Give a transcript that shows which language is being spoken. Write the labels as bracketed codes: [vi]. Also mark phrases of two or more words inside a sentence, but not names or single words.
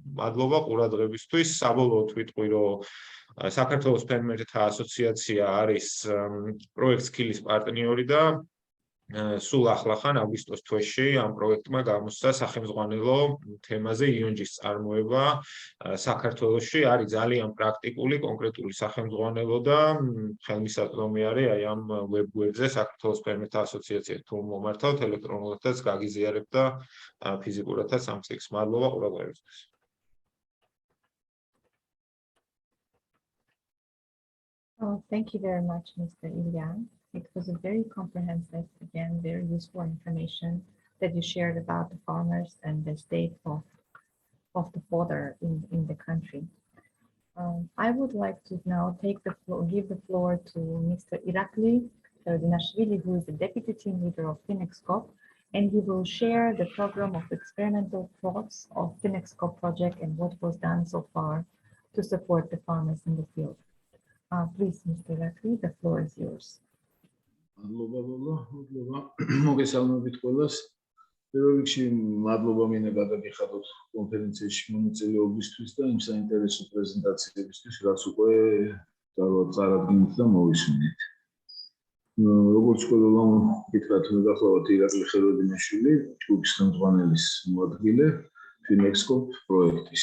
[ka] მადლობა ყურადღებისთვის. საბოლოოდ ვიტყვი, რომ საქართველოს ფერმერთა ასოციაცია არის პროექტ სკილის პარტნიორი და სულ ახლახან აგვისტოს თვეში ამ პროექტმა გამოსცა სახელმძღვანელო თემაზე იონჯის წარმოება საქართველოში. არის ძალიან პრაქტიკული, კონკრეტული სახელმძღვანელო და ხელმისაწვდომი არის აი ამ ვებგვერდზე საქართველოს ფერმერთა ასოციაცია. თუ მომართავთ ელექტრონულადაც გაგიზიარებთ და ფიზიკურადაც ამ წიგნს. მადლობა ყურადღებისთვის. [en] Thank you very much, Mr. Ilya. It was a very comprehensive, again, very useful information that you shared about the farmers and the state of the fodder in the country. I would like to now give the floor to Mr. Irakli Ferdinashvili, who is the Deputy Team Leader of FinExCoop, and he will share the program of experimental thoughts of FinExCoop project and what was done so far to support the farmers in the field. Please, Mr. Irakli, the floor is yours. [ka] მოგესალმებით ყველას. პირველ რიგში მადლობა მინდა გადაგიხადოთ კონფერენციაში მონაწილეობისთვის და იმ საინტერესო პრეზენტაციებისთვის, რაც უკვე წარადგინეთ და მოვისმინეთ. როგორც ყველა გითხრათ, მე გახლავთ ირაკლი ხეროდინაშვილი, ჯგუფის ხელმძღვანელის მოადგილე FinExCoop პროექტის.